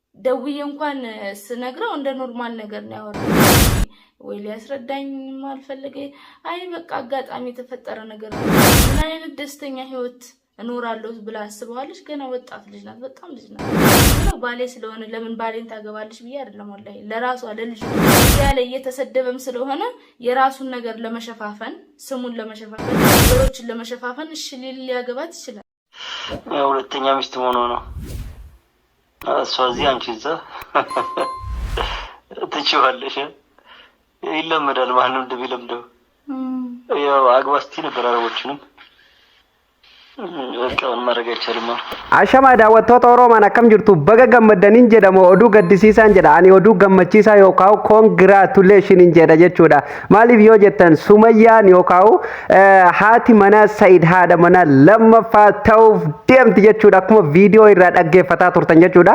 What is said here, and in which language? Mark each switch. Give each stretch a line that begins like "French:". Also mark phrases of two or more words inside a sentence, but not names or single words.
Amharic: ደውዬ እንኳን ስነግረው እንደ ኖርማል ነገር ነው ያወራው ወይ ሊያስረዳኝ ማልፈልገ አይ በቃ አጋጣሚ የተፈጠረ ነገር ነው ምን አይነት ደስተኛ ህይወት እኖራለሁ ብላ አስበዋለች ገና ወጣት ልጅ ናት በጣም ልጅ ናት ነው ባሌ ስለሆነ ለምን ባሌን ታገባለች ብዬ አይደለም ወላሂ ለራሷ ለልጅ ያለ እየተሰደበም ስለሆነ የራሱን ነገር ለመሸፋፈን ስሙን ለመሸፋፈን ነገሮችን ለመሸፋፈን እሺ ሊያገባት ይችላል ሁለተኛ ሚስት ሆኖ ነው እሷዚህ አንቺ እዛ ትችዋለሽ ይለመዳል ማንም እንደሚለምደው ያው አግባስቲ ነበር አረቦችንም
Oromo: Ashama daawwattoota Oromoon akkam jirtu baga gammadaniin jedhamu oduu gaddisiisaan jedha ani oduu gammachiisaa yookaan congratulation jedha jechuudha maaliif yoo jettan Sumayyaan yookaan haati mana Said haadha mana lammaffaa ta'uuf deemti jechuudha akkuma viidiyoo irraa dhaggeeffataa turtan jechuudha